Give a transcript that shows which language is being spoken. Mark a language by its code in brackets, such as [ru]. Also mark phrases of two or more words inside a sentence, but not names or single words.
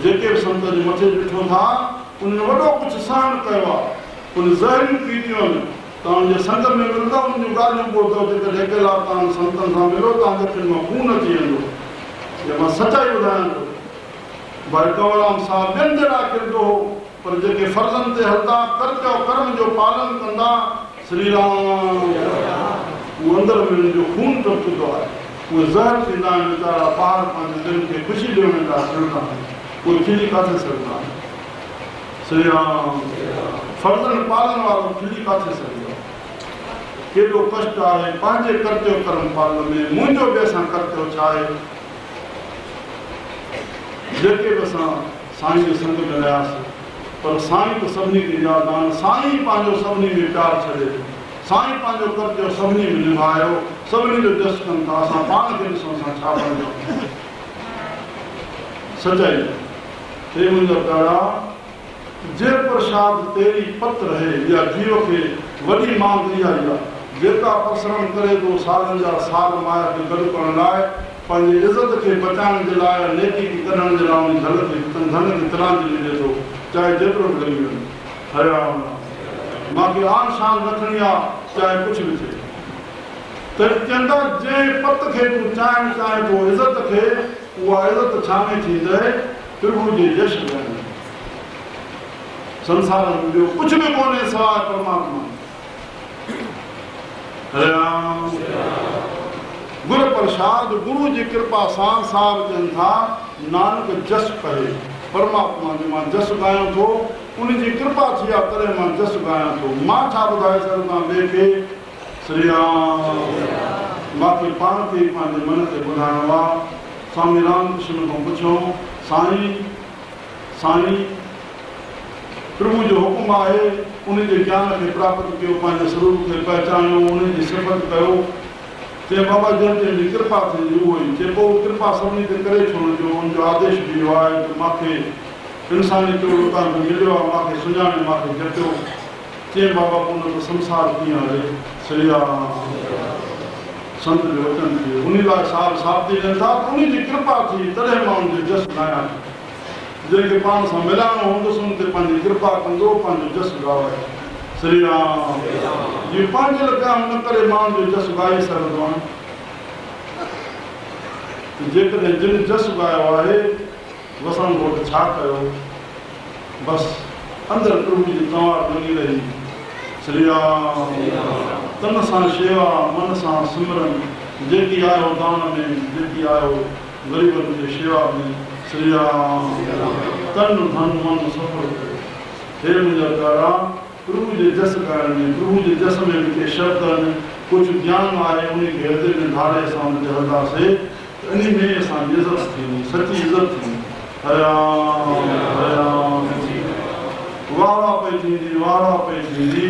[sd] जेके बि संत जे मथे ॾिठो था उन्हनि वॾो कुझु सहन कयो आहे, उन ज़हरियूं पीतियूं आहिनि, तव्हांजे संग में मिलंदव उन जूं ॻाल्हियूं ॿुधो, जेकॾहिं अकेला तव्हां संतनि सां मिलो तव्हांजे अखियुनि मां खून अची वेंदो। इहा मां सचाई ॿुधायां थो। भाई कंवरराम साहिबु ॿियनि जे लाइ किरंदो हो, पर जेके फर्ज़नि ते हलंदा, कर्तव्य कर्म जो पालन कंदा, श्री राम उहो अंदरि में हुननि जो खून टपकंदो आहे, उहे ज़हर थींदा आहिनि वीचारा, ॿार पंहिंजे दिलि खे ख़ुशी ॾियण लाइ छॾंदा आहिनि, उहे खिली काथे सघंदा आहिनि। श्री राम फर्ज़नि पालन वारो खिली काथे सघंदो आहे। केॾो कष्ट आहे पंहिंजे कर्तव्य कर्म पालन में, मुंहिंजो बि असां कर्तव्य छा आहे। जेके बि असां साईं जे संग में रहियासीं, पर साईं त सभिनी खे यादि आहिनि, साईं पंहिंजो सभिनी में प्यारु छॾे, साईं पंहिंजो कर्तव्य सभिनी में निभायो, सभिनी जो जस कनि था। असां पाण खे ॾिसूं असां छा बणिजो। सचाई हे मुंहिंजा प्यारा, जे प्रसाद तेरी पत रहे, इहा जीव खे वॾी मांग इहा ई आहे। जेका परिश्रम करे थो सालनि जा साल माया खे गॾु करण लाइ, पंहिंजी इज़त खे बचाइण जे लाइ, नेकी करण जे लाइ उन धन खे तिरांजी मिले थो, चाहे जेतिरो बि लॻी वञे। हरिराम मूंखे आन शान रखणी आहे, चाहे कुझु बि थिए। त चवंदा जंहिं पत खे तूं चाहिणु चाहे थो इज़त खे, उहा इज़त छा में थींदे? प्रभु जे यश में। संसार में ॿियो कुझु बि कोन्हे सवाइ परमात्मा। हरिराम गुर प्रसाद, गुरु जी कृपा सां साहिब चवनि था, नानक जस कहे। परमात्मा जो मां जस ॻायां थो, उनजी कृपा थी आहे तॾहिं मां जस ॻायां थो। मां छा ॿुधाए सघंदा ॿिए खे? श्री राम मूंखे पाण खे पंहिंजे मन ते ॿुधाइणो आहे। स्वामी रामकृष्ण खां पुछो, साईं प्रभु जो हुकुम आहे, उनजे ज्ञान खे प्राप्त कयो, पंहिंजे स्वरूप खे पहचानियो, उनजी सिफ़त कयो। चए बाबा जंहिंजी कृपा थींदी उहो ई। चए पोइ कृपा सभिनी ते करे छो न जो उनजो आदेश बि इहो आहे त मूंखे इंसानी तौरु उतां मिलियो आहे, मूंखे सुञाणे, मूंखे जटियो। चए बाबा पोइ उन संसार कीअं हले? श्री राम संत जो वचन थी, उन लाइ साबिती ॾियनि था, उनजी कृपा थी तॾहिं मां उनजो जस ॻायां। जंहिंखे पाण सां मिलाइणो हूंदुसि उन ते पंहिंजी कृपा कंदो, पंहिंजो जस ॻाए। श्री राम जी पंहिंजे लाइ न करे माण्हू जो जस ॻाए सघंदो आहे। जेकॾहिं जिन जस ॻायो आहे, वसण घोट छा कयो? बसि अंदरि प्रभु जी तवार लॻी रही। श्री राम तन सां शेवा, मन सां सिमरन, जेकी आयो दान में, जेकी आयो ग़रीबनि जी शेवा में। श्री राम तन धन मन सफल कयो। हे मुंहिंजा प्यारा, प्रभु जे जस ॻाइण में, प्रभु जे जस में बि के शब्द आहिनि, कुझु ज्ञान आहे, उनखे हृदय में धारे असां उनते हलंदासीं त इन में असांजी इज़त थींदी, सची इज़त थींदी। हरिराम हरिराम वाह वाह पई थींदी, वाह वाह पई थींदी।